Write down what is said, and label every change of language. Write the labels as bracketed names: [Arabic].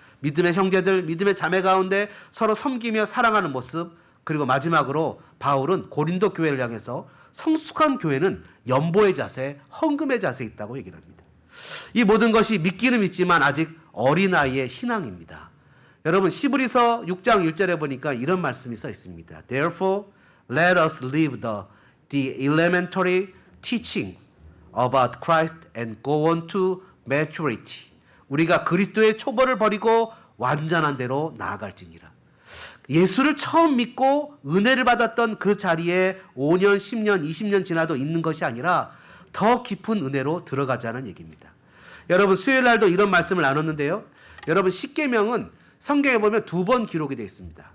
[Korean] 믿음의 형제들, 믿음의 자매 가운데 서로 섬기며 사랑하는 모습 그리고 마지막으로 바울은 고린도 교회를 향해서 성숙한 교회는 연보의 자세, 헌금의 자세에 있다고 얘기를 합니다. 이 모든 것이 믿기는 믿지만 아직 어린아이의 신앙입니다. 여러분 시브리서 6장 1절에 보니까 이런 말씀이 써 있습니다. [English] Therefore, let us leave the elementary teachings about Christ and go on to maturity. [Korean] 우리가 그리스도의 초벌을 버리고 완전한 대로 나아갈지니라. 예수를 처음 믿고 은혜를 받았던 그 자리에 5년, 10년, 20년 지나도 있는 것이 아니라 더 깊은 은혜로 들어가자는 얘기입니다. 여러분 수요일 날도 이런 말씀을 나눴는데요. 여러분 십계명은 성경에 보면 두 번 기록이 되어 있습니다.